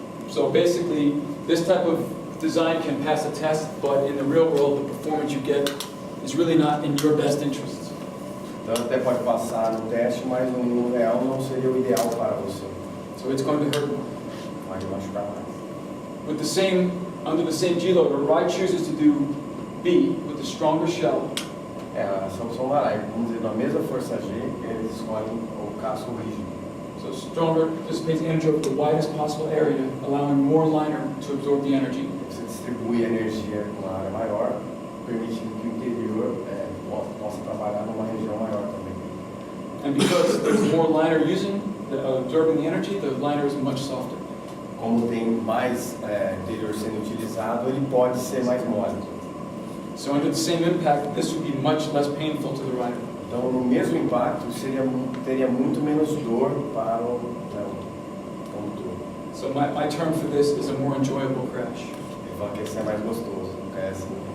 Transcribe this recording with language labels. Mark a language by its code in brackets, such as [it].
[en] So basically, this type of design can pass a test, but in the real world, the performance you get is really not in your best interest. [pt] Então até pode passar no teste, mas no real não seria o ideal para você. [en] So it's going to hurt more. [pt] Vai machucar mais. [en] With the same, under the same G load, Arai chooses to do B with the stronger shell. [pt] A solução da Arai, vamos dizer, na mesma força G, eles escolhem o casco rígido. [en] So stronger dissipates energy over the widest possible area, allowing more liner to absorb the energy. [pt] Você distribui a energia numa área maior, permitindo que o interior possa trabalhar numa região maior também. [en] And because there's more liner absorbing the energy, the liner is much softer. [pt] Como tem mais interior sendo utilizado, ele pode ser mais mole. [en] So under the same impact, this would be much less painful to the rider. [pt] Então, no mesmo impacto, teria muito menos dor para o condutor. [en] So my term for this is a more enjoyable crash. [pt] Ele fala que esse é mais gostoso, não é assim.